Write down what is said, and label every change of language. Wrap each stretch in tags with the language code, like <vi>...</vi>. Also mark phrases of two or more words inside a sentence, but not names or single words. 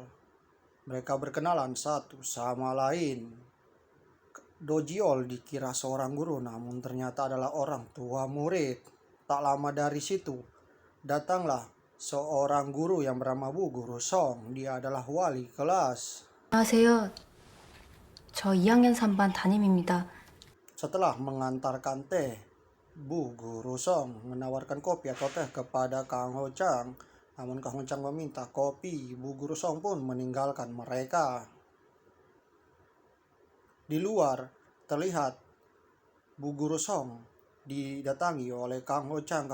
<id>Mereka berkenalan satu sama lain. Do Ji Yeol dikira seorang guru, namun ternyata adalah orang tua murid. Tak lama dari situ, datanglah seorang guru yang bernama Bu Guru Song. Dia adalah wali kelas.</id> <ko>안녕하세요. 저 2학년 3반 담임입니다.</ko> <id>Setelah mengantarkan teh, Bu Guru Song menawarkan kopi atau teh kepada Kang Ho Chang. Namun Kang Ho Chang meminta kopi. Bu Guru Song pun meninggalkan mereka. Di luar terlihat Bu Guru Song didatangi oleh Kang Ho Chang.</id>